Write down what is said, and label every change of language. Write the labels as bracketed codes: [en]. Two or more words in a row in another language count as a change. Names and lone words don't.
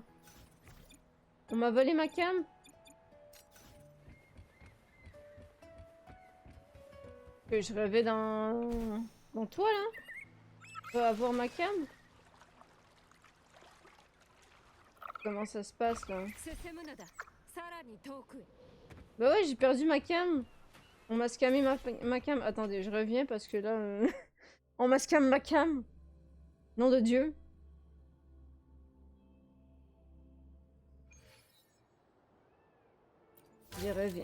[fr] On m'a volé ma cam. Que je rêvais dans toi, là. Je peux avoir ma cam. Comment ça se passe, là? [ja] 進むのだ。さらに遠くへ。 [fr] Bah ouais, j'ai perdu ma cam. On m'a scammé ma cam. Attendez, je reviens parce que là... On m'a scammé ma cam. Nom de Dieu. J'y reviens.